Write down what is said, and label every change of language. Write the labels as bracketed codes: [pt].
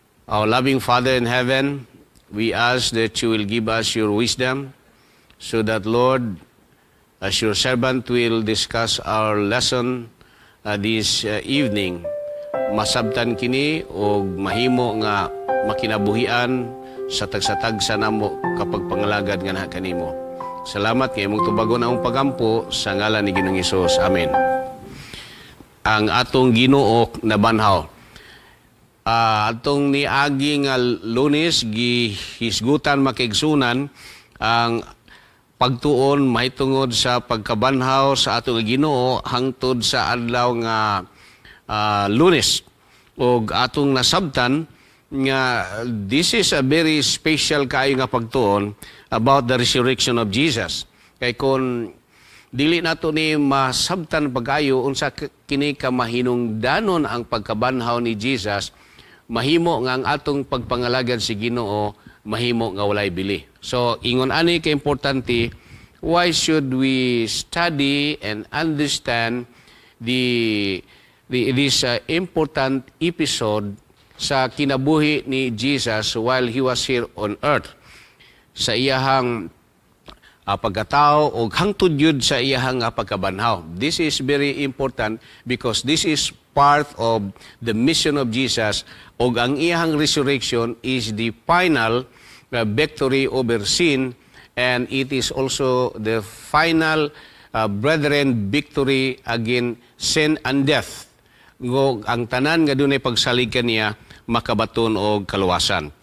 [en] Our loving Father in heaven, we ask that you will give us your wisdom so that, Lord, as your servant will discuss our lesson this evening, [ceb] masabtan kini og mahimo nga makinabuhian sa tagsatag sa namo kapag pangalagad nga na kanimo. Salamat kay imong tubagon ang pagampo sa ngalan ni Ginoong Hesus. Amen. Ang atong Ginoo na banhaw. Atong niagi nga Lunes gihisgutan makiigsunan ang pagtuon mahitungod sa pagkabanhaw sa atong Ginoo hangtod sa adlaw nga Lunes. Og atong nasabtan nga [en] this is a very special [ceb] kayo nga pagtuon [en] about the resurrection of Jesus. [ceb] Kay kung dili nato ni masabtan pagayo unsa kini ka mahinungdanon ang pagkabanhaw ni Jesus, mahimo nga ang atong pagpangalagad si Ginoo mahimo nga walay bili. [en] So [ceb] ingon ani ka importante, [en] why should we study and understand this important episode [ceb] sa kinabuhi ni Jesus [en] while he was here on earth. [ceb] Sa iyahang pagkatao o hangtod yun sa iyahang pagkabanhaw. [en] This is very important because this is part of the mission of Jesus [ceb] o ang iyahang [en] resurrection is the final victory over sin and it is also the final brethren victory against sin and death. [ceb] Ang tanan nga dunay pagsalig kaniya makabaton og kaluwasan.